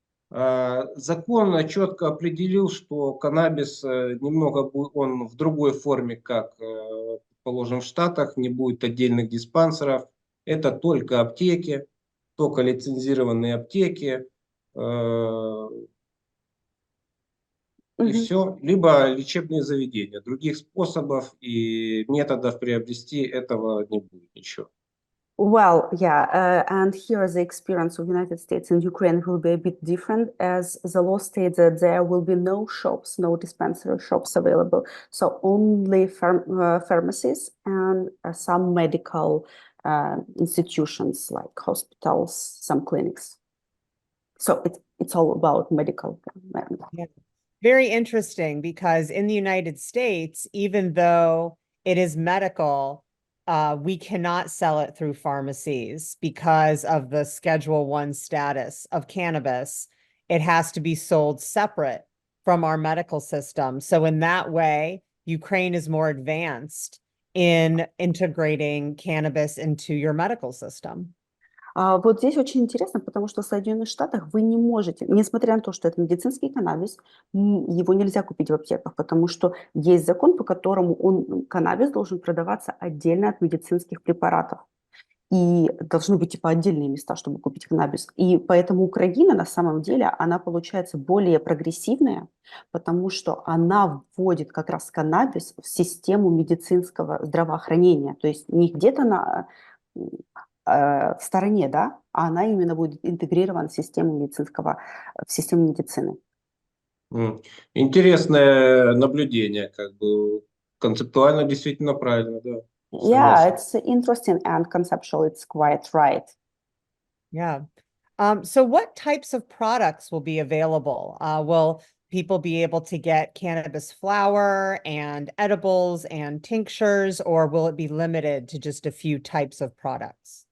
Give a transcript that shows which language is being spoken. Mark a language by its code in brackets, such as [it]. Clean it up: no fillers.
[ru] Закон четко определил, что каннабис немного он в другой форме, как положим в Штатах, не будет отдельных диспансеров. Это только аптеки, только лицензированные аптеки. И все, либо лечебные заведения. Других способов и методов приобрести этого не будет ничего. [en] Well, yeah, and here the experience of United States and Ukraine will be a bit different, as the law states that there will be no shops, no dispensary shops available, so only pharmacies and some medical institutions like hospitals, some clinics. So it's all about medical. Yeah. Very interesting, because in the United States, even though it is medical, we cannot sell it through pharmacies because of the Schedule 1 status of cannabis. It has to be sold separate from our medical system. So in that way, Ukraine is more advanced in integrating cannabis into your medical system. [ru] Вот здесь очень интересно, потому что в Соединенных Штатах вы не можете, несмотря на то, что это медицинский каннабис, его нельзя купить в аптеках, потому что есть закон, по которому каннабис должен продаваться отдельно от медицинских препаратов. И должны быть типа отдельные места, чтобы купить каннабис. И поэтому Украина на самом деле, она получается более прогрессивная, потому что она вводит как раз каннабис в систему медицинского здравоохранения. То есть не где-то в стороне, да, а она именно будет интегрирована в систему медицины. Интересное наблюдение, как бы концептуально действительно правильно, да. [en] Yeah, [ru] Согласен. [en] it's interesting and conceptual, it's quite right. Yeah. So what types of products will be available? Will people be able to get cannabis flower and edibles and tinctures, or will it be limited to just a few types of products?